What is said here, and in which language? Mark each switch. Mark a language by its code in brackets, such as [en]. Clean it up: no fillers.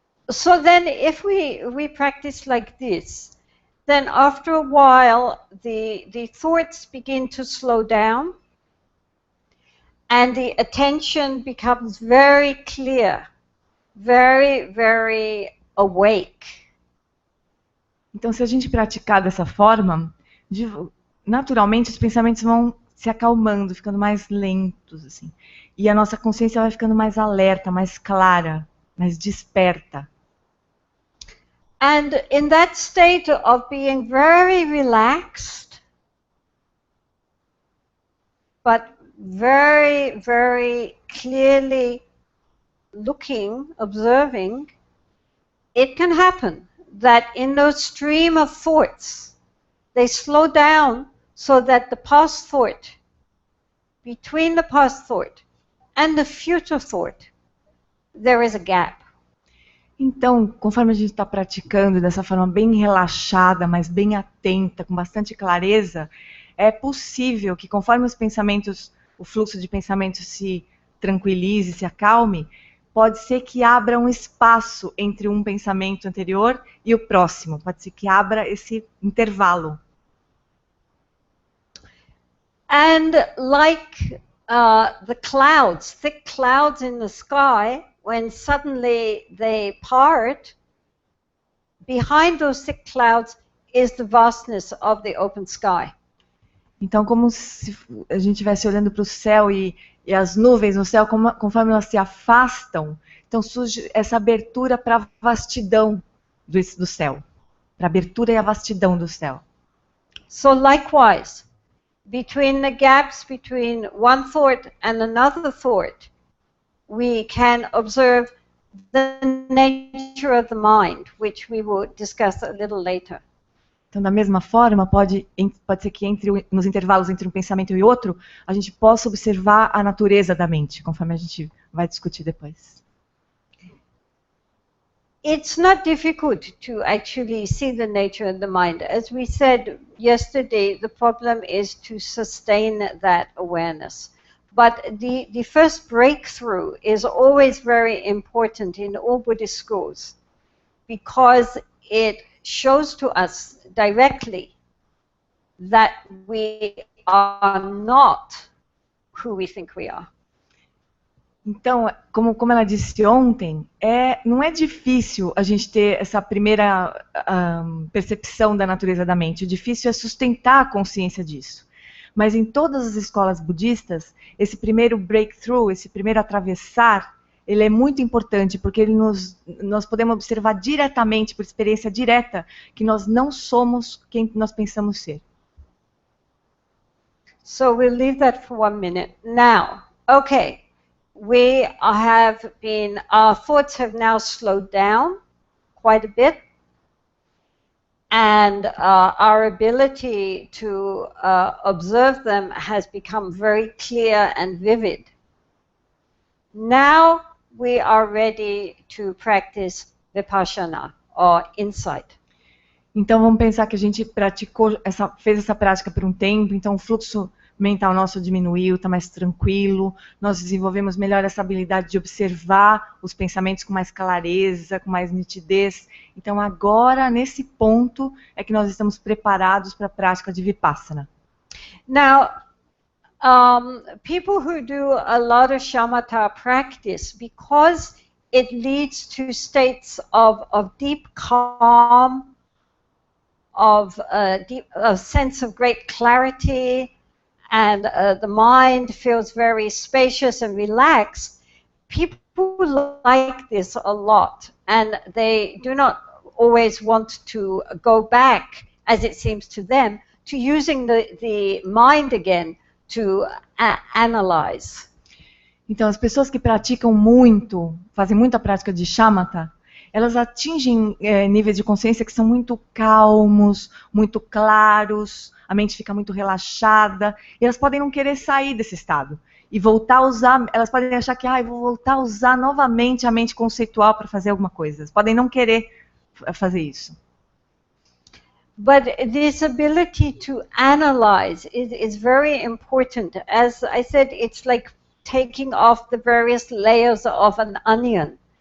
[en] So then if we practice like this, then after a while the thoughts begin to slow down. And the attention becomes very clear, very, very awake. [pt] Então, se a gente praticar dessa forma, naturalmente os pensamentos vão se acalmando, ficando mais lentos, assim. E a nossa consciência vai ficando mais alerta, mais clara, mais desperta. [en] And in that state of being very relaxed, but very, very clearly looking, observing, it can happen that in those stream of thoughts, they slow down so that the past thought, between the past thought and the future thought, there is a gap. [pt] Então, conforme a gente está praticando dessa forma bem relaxada, mas bem atenta, com bastante clareza, é possível que conforme os pensamentos, o fluxo de pensamentos se tranquilize, se acalme, pode ser que abra um espaço entre um pensamento anterior e o próximo. Pode ser que abra esse intervalo. [en] And like the clouds, thick clouds in the sky, when suddenly they part, behind those thick clouds is the vastness of the open sky. [pt] Então, como se a gente estivesse olhando para o céu e as nuvens no céu, conforme elas se afastam, então surge essa abertura para a vastidão do céu. para a abertura e a vastidão do céu. [en] So likewise, between the gaps between one thought and another thought, we can observe the nature of the mind, which we will discuss a little later. [pt] Então, da mesma forma, pode ser que nos intervalos entre um pensamento e outro, a gente possa observar a natureza da mente, conforme a gente vai discutir depois. [en] It's not difficult to actually see the nature of the mind. As we said yesterday, the problem is to sustain that awareness. But the first breakthrough is always very important in all Buddhist schools, because it shows to us directly that we are not who we think we are. [pt] Então, como ela disse ontem, não é difícil a gente ter essa primeira percepção da natureza da mente. O difícil é sustentar a consciência disso. Mas em todas as escolas budistas, esse primeiro breakthrough, esse primeiro atravessar, ele é muito importante, porque nós podemos observar diretamente, por experiência direta, que nós não somos quem nós pensamos ser. [en] So we'll leave that for 1 minute. Now, okay, our thoughts have now slowed down quite a bit, and our ability to observe them has become very clear and vivid. Now we are ready to practice vipassana, or insight. [pt] Então vamos pensar que a gente fez essa prática por um tempo, então o fluxo mental nosso diminuiu, está mais tranquilo, nós desenvolvemos melhor essa habilidade de observar os pensamentos com mais clareza, com mais nitidez. Então agora, nesse ponto, é que nós estamos preparados para a prática de vipassana. [en] Now, people who do a lot of shamatha practice, because it leads to states of deep calm, of a sense of great clarity, and the mind feels very spacious and relaxed. People like this a lot, and they do not always want to go back, as it seems to them, to using the mind again to analyze. [pt] Então, as pessoas que praticam muito, fazem muita prática de shamatha, elas atingem níveis de consciência que são muito calmos, muito claros, a mente fica muito relaxada, e elas podem não querer sair desse estado. E voltar a usar, elas podem achar que vou voltar a usar novamente a mente conceitual para fazer alguma coisa. Elas podem não querer fazer isso. [en] But this ability to analyze is very important. As I said, it's like taking off the various layers of an onion.